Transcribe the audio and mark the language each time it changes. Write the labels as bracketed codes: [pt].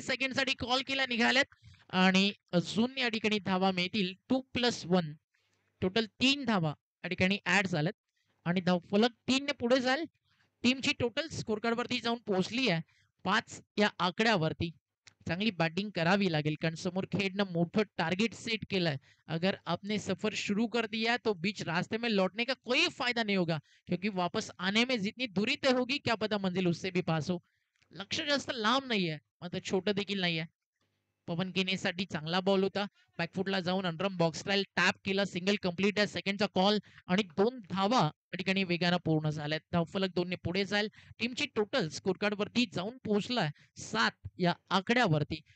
[mr] Second साठी call केला निघाल्यात. आणि अजून या ठिकाणी धावा मिळतील. 2+1 टोटल 3 धावा या ठिकाणी ऍड झाल्यात. आणि धावफलक 3 ने पुढे जाईल. टीमची टोटल स्कोर कार्ड वरती जाऊन पोहोचली आहे 5 या आकड्यावरती. चांगली बॅटिंग करावी लागेल, कारण समोर खेळणं मोठं टार्गेट सेट केलंय. [hi] अगर आपने सफर शुरू कर दिया तो बीच रास्ते में लौटने का कोई फायदा नहीं होगा, क्योंकि वापस आने में जितनी दूरी तय होगी क्या पता मंजिल उससे भी पास हो. [mr] लक्ष जास्त लांब नाहीये, मात्र छोटं देखील नाहीये. पवन केनेसाठी चांगला बॉल होता. बॅकफुटला जाऊन अंडरम बॉक्स स्टाईल टॅप केला. सिंगल कंप्लीट आहे. सेकंडचा कॉल आणि 2 धावा या ठिकाणी वेगानं पूर्ण झाल्यात. धावफलक 2 ने पुढे जाईल. टीमची टोटल स्कोर कार्ड वरती जाऊन पोहोचलाय 7 या आकड्यावरती.